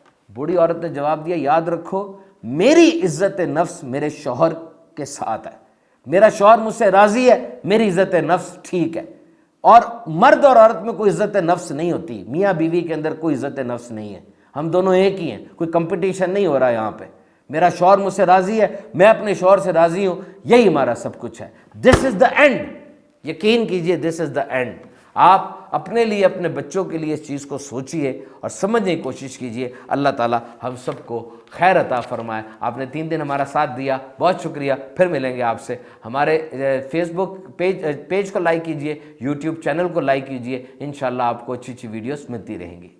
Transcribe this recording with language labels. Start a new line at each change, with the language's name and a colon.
Urdu: بوڑھی عورت نے جواب دیا یاد رکھو میری عزت نفس میرے شوہر کے ساتھ ہے, میرا شوہر مجھ سے راضی ہے, میری عزت نفس ٹھیک ہے. اور مرد اور عورت میں کوئی عزت نفس نہیں ہوتی, میاں بیوی کے اندر کوئی عزت نفس نہیں ہے, ہم دونوں ایک ہی ہیں, کوئی کمپٹیشن نہیں ہو رہا یہاں پہ. میرا شوہر مجھ سے راضی ہے, میں اپنے شوہر سے راضی ہوں, یہی ہمارا سب کچھ ہے.
English: this is the end,
Urdu: یقین کیجئے
English: This is the end.
Urdu: آپ اپنے لیے اپنے بچوں کے لیے اس چیز کو سوچئے اور سمجھنے کی کوشش کیجئے. اللہ تعالی ہم سب کو خیر عطا فرمائے. آپ نے 3 دن ہمارا ساتھ دیا, بہت شکریہ. پھر ملیں گے آپ سے. ہمارے فیس بک پیج کو لائک کیجئے, یوٹیوب چینل کو لائک کیجئے. انشاءاللہ آپ کو اچھی اچھی ویڈیوز ملتی رہیں گی.